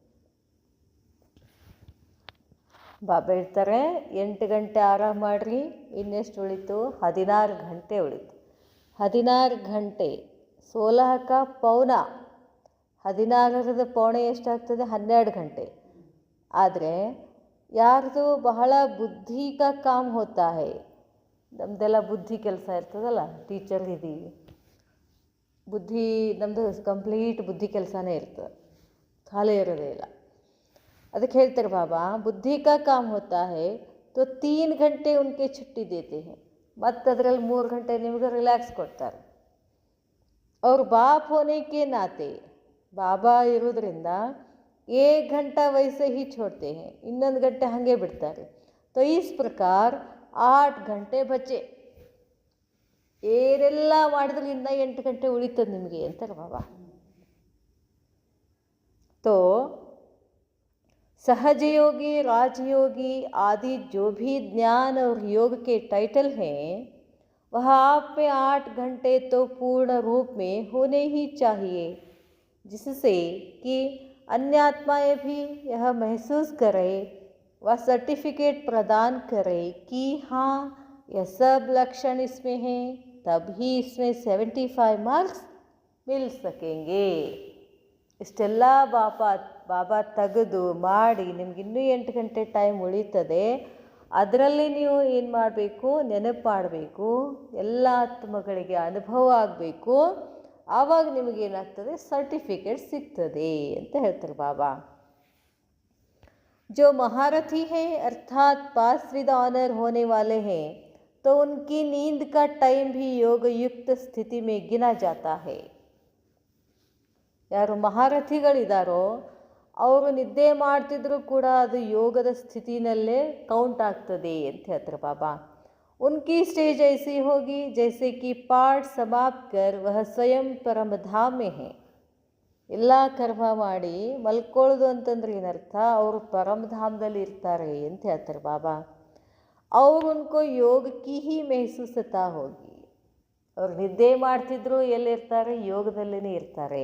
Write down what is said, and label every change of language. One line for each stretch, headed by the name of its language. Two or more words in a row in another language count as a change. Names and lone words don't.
Kannada: ಬಾಬಾ ಹೇಳ್ತಾರೆ 8 ಗಂಟೆ ಆರಾಮ್ ಮಾಡಿರಿ, ಇನ್ನೆಷ್ಟು ಉಳಿತು? 16 ಗಂಟೆ ಉಳಿತು. 16 ಗಂಟೆ 16 का ಪೌನ, 16ರದ ಪೌಣೆ ಎಷ್ಟಾಗ್ತದೆ? 12 ಗಂಟೆ. ಆದರೆ ಯಾರ್ದು ಬಹಳ
Hindi: बुद्धि का काम होता है,
Kannada: ನಮ್ಮದೆಲ್ಲ ಬುದ್ಧಿ ಕೆಲಸ ಇರ್ತದಲ್ಲ, ಟೀಚರ್ ಇದ್ದೀವಿ, ಬುದ್ಧಿ ನಮ್ಮದು ಕಂಪ್ಲೀಟ್ ಬುದ್ಧಿ ಕೆಲಸನೇ ಇರ್ತದೆ, ಖಾಲಿ ಇರೋದೇ ಇಲ್ಲ. ಅದಕ್ಕೆ ಹೇಳ್ತಾರೆ ಬಾಬಾ,
Hindi: बुद्धि का काम होता है तो 3 घंटे उनके छुट्टी देते हैं,
Kannada: ಮತ್ತು ಅದರಲ್ಲಿ 3 ಗಂಟೆ ನಿಮಗೆ ರಿಲ್ಯಾಕ್ಸ್ ಕೊಡ್ತಾರೆ.
Hindi: ಅವ್ರು बाप होने के नाते,
Kannada: ಬಾಬಾ ಇರೋದ್ರಿಂದ
Hindi: 1 घंटा वैसे ही छोड़ते हैं,
Kannada: ಇನ್ನೊಂದು ಗಂಟೆ ಹಾಗೆ ಬಿಡ್ತಾರೆ.
Hindi: तो इस प्रकार 8 घंटे ಬಚ್ಚೆ.
Kannada: ಏನೆಲ್ಲ ಮಾಡಿದ್ರೆ ಇನ್ನು 8 ಗಂಟೆ ಉಳಿತದೆ ನಿಮಗೆ ಅಂತಾರೆ ಬಾಬಾ.
Hindi: तो सहज योगी, राजयोगी आदि जो भी ज्ञान और योग के टाइटल हैं, वह आप में 8 घंटे तो पूर्ण रूप में होने ही चाहिए, जिससे कि अन्य आत्माएं भी यह महसूस करें व सर्टिफिकेट प्रदान करे कि हाँ यह सब लक्षण इसमें हैं, तभी इसमें 75 मार्क्स मिल सकेंगे.
Kannada: ಇಷ್ಟೆಲ್ಲ ಬಾಬಾ ತೆಗೆದು ಮಾಡಿ ನಿಮ್ಗೆ ಇನ್ನೂ 8 ಗಂಟೆ ಟೈಮ್ ಉಳೀತದೆ. ಅದರಲ್ಲಿ ನೀವು ಏನು ಮಾಡಬೇಕು? ನೆನಪು ಮಾಡಬೇಕು, ಎಲ್ಲ ಆತ್ಮಗಳಿಗೆ ಅನುಭವ ಆಗಬೇಕು. ಆವಾಗ ನಿಮಗೇನಾಗ್ತದೆ? ಸರ್ಟಿಫಿಕೇಟ್ ಸಿಗ್ತದೆ ಅಂತ ಹೇಳ್ತಾರೆ ಬಾಬಾ.
Hindi: जो महारथी हैं अर्थात
English: pass with honour
Hindi: होने वाले हैं, तो उनकी नींद का टाइम भी योग युक्त स्थिति में गिना जाता है.
Kannada: ಯಾರು ಮಹಾರಥಿಗಳಿದ್ದಾರೋ ಅವರು ನಿದ್ದೆ ಮಾಡ್ತಿದ್ರು ಕೂಡ ಅದು ಯೋಗದ ಸ್ಥಿತಿನಲ್ಲೇ ಕೌಂಟ್ ಆಗ್ತದೆ ಅಂತ ಹೇಳ್ತಾರೆ ಬಾಬಾ.
Hindi: उनकी स्टेज ऐसी होगी जैसे कि पाठ समाप्त कर वह स्वयं परम धाम में है.
Kannada: ಎಲ್ಲ ಕರ್ಮ ಮಾಡಿ ಮಲ್ಕೊಳ್ಳೋದು ಅಂತಂದ್ರೆ ಏನರ್ಥ? ಅವರು ಪರಮಧಾಮದಲ್ಲಿ ಇರ್ತಾರೆ ಅಂತ ಹೇಳ್ತಾರೆ ಬಾಬಾ.
Hindi: ಅವ್ರು उनको योग की ही महसूसता होगी.
Kannada: ಅವ್ರು ನಿದ್ದೆ ಮಾಡ್ತಿದ್ರು ಎಲ್ಲಿರ್ತಾರೆ? ಯೋಗದಲ್ಲೇ ಇರ್ತಾರೆ.